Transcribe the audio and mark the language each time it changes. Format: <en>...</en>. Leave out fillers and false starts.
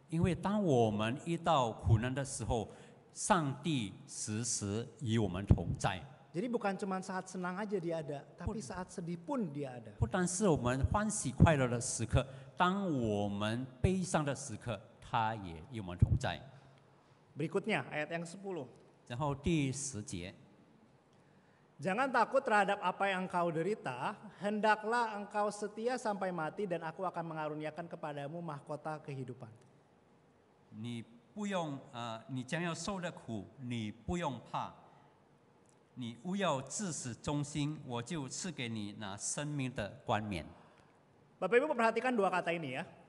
<zh>因为当我们遇到苦难的时候，上帝时时与我们同在。</zh> <id>Jadi bukan cuma saat senang aja dia ada, tapi saat sedih pun dia ada.</id> <zh>不单是我们欢喜快乐的时刻，当我们悲伤的时刻，他也与我们同在。</zh> <id>Berikutnya ayat yang 10.</id> <zh>然后第10节，</zh> <id>Jangan takut terhadap apa yang engkau derita, hendaklah engkau setia sampai mati dan aku akan mengaruniakan kepadamu mahkota kehidupan.</id> <zh>你不用你将要受的苦，你不用怕。你务要至死忠心，我就赐给你那生命的冠冕。</zh> <id>Bapak Ibu perhatikan dua kata ini ya.</id>